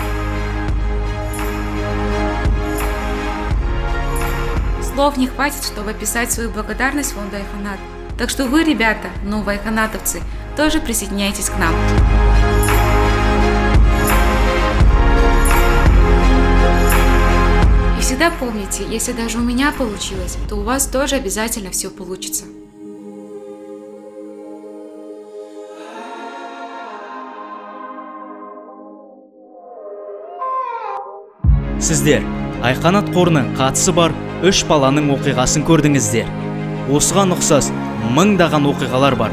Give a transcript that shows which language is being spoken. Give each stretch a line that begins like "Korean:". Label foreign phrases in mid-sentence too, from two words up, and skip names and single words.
Russian: Слов не хватит, чтобы описать свою благодарность фонду Айканат. Так что вы, ребята, новые айканатовцы, тоже присоединяйтесь к нам. И всегда помните, если даже у меня получилось, то у вас тоже обязательно все получится.
Kazakh: Сіздер Айқанат қорының қатысы бар 3 баланың оқиғасын көрдіңіздер. Осыған ұқсас мыңдаған оқиғалар бар.